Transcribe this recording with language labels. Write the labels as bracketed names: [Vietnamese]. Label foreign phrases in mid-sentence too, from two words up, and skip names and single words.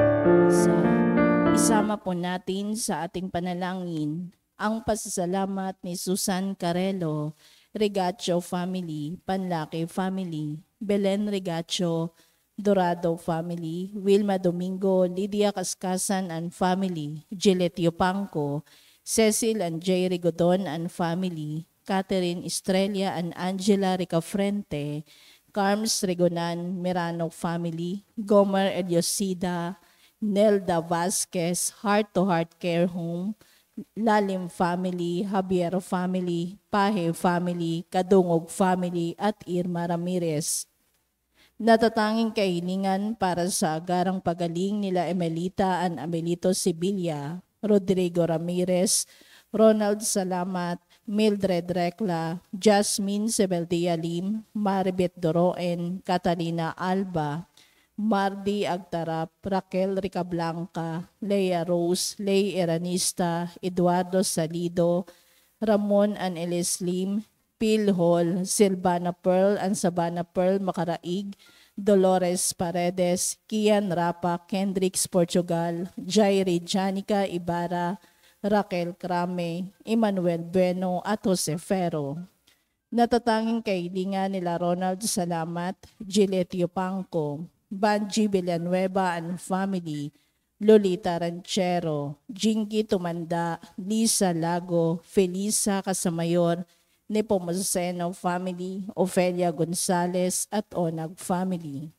[Filipino] Sa isama po natin sa ating panalangin ang pasasalamat ni Susan Carelo, Regacho Family, Panlaki Family, Belen Regacho, Dorado Family, Wilma Domingo, Lydia Kaskasan and Family, Gillette Yupanco, Cecil and J. Rigodon and Family, Catherine Estrella and Angela Ricafrente, Carms Regonan, Mirano Family, Gomer Eliosida, Nelda Vasquez, Heart to Heart Care Home, Lalim Family, Javier Family, Pahe Family, Kadungog Family, at Irma Ramirez. Natatanging kahilingan para sa agarang pagaling nila Emelita and Amelito Sibilia, Rodrigo Ramirez, Ronald Salamat, Mildred Recla, Jasmine Sebeldia Lim, Maribeth Doroen, Catalina Alba, Mardi Agtarap, Raquel Ricablanca, Leia Rose, Ley Eranista, Eduardo Salido, Ramon and Elis Lim, Phil Hall, Silvana Pearl and Sabana Pearl Makaraig, Dolores Paredes, Kian Rapa, Kendricks Portugal, Jairi Janica Ibarra, Raquel Crame, Emmanuel Bueno at Jose Ferro. Natatanging kahilingan nila Ronald Salamat, Gillette Yupanco, Banji Villanueva and Family, Lolita Ranchero, Jinky Tumanda, Lisa Lago, Felisa Casamayor, Nepomuceno Family, Ofelia Gonzalez at Onag Family.